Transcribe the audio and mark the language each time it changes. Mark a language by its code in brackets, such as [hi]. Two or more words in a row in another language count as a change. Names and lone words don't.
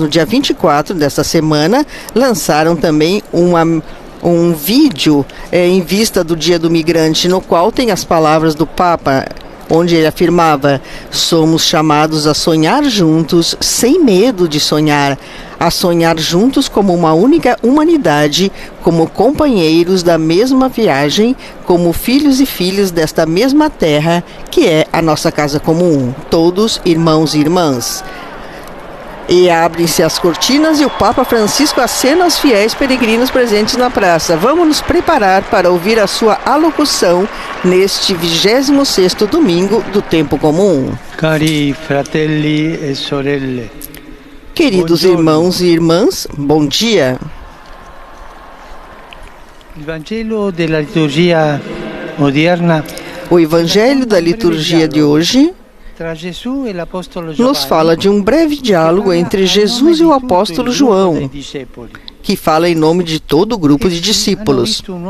[pt] no dia 24 desta semana, lançaram também um vídeo em vista do Dia do Migrante, no qual tem as palavras do Papa, onde ele afirmava: somos chamados a sonhar juntos, sem medo de sonhar, a sonhar juntos como uma única humanidade, como companheiros da mesma viagem, como filhos e filhas desta mesma terra, que é a nossa casa comum, todos irmãos e irmãs. E abrem-se as cortinas e o Papa Francisco acena aos fiéis peregrinos presentes na praça. Vamos nos preparar para ouvir a sua alocução neste 26º domingo do Tempo Comum. [it] Cari fratelli e sorelle. [pt] Queridos irmãos e irmãs, bom dia. O Evangelho da liturgia de hoje nos fala de um breve diálogo entre Jesus e o apóstolo João, que fala em nome de todo o grupo de discípulos.